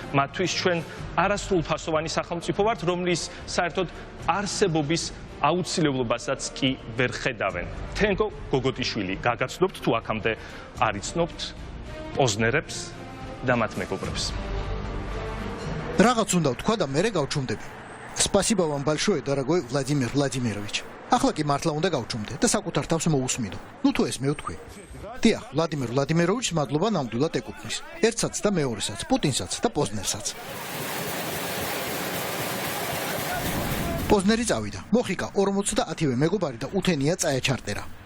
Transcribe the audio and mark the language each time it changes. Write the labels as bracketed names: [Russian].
[Georgian] მათთვის ჩვენ არასრულფასოვანი სახელმწიფო ვართ, რომლის საერთოდ არსებობის აუცილებლობასაც კი ვერ ხედავენ. თენგო გოგოტიშვილი, გაგაცნობთ თუ აქამდე არ იცნობთ პოზნერებს და მათ მეგობრებს. Რაღაც უნდა ვთქვა და მერე გავჩუმდები. [Russian] Спасибо вам большое, дорогой Владимир Владимирович. [Georgian] Ახლა კი მართლა უნდა გავჩუმდე და საკუთარ თავს მოусმინო. ნუ თუ ეს მე ვთქვი. დიახ, ვლადიმერ ვლადიმიროვიჩს მადლობა ნამდვილად ეკუთვნის. ერთსაც და მეორესაც, პუტინსაც და პოზნერსაც. პოზნერი წავიდა. მოხიკა 50-ვე მეგობარი და უთენია წაეჩარტერა.